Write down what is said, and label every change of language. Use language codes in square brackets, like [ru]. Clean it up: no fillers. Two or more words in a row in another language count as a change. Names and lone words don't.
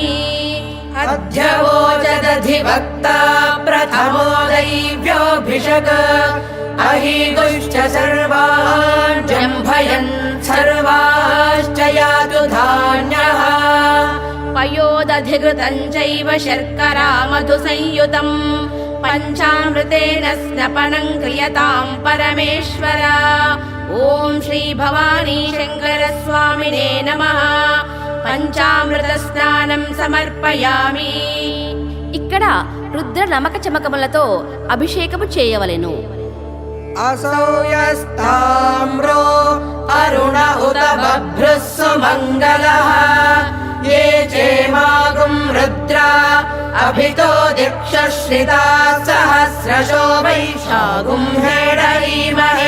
[sa] अद्य वोचदधिवक्ता प्रथमो दैव्योऽभिषक अहीगुश्च सर्वान् जम्भयन् सर्वाश्च यातु धान्यः पयोदधिकृतं चैव शर्करा मधुसंयुतं पञ्चामृतेन स्नपनं क्रियतां परमेश्वर ॐ श्रीभवानी शङ्करस्वामिने नमः పంచామృతస్నానం సమర్పయామి. [te] ఇక్కడ రుద్ర నమక చమకములతో అభిషేకము చేయవలెను. [sa] असौयस्ताम्रो अरुण उत बभ्रुः सुमङ्गलः ये चेमागुं रुद्रा अभितो दिक्षश्रिताः सहस्रशो वैशागुं हेडयीमहे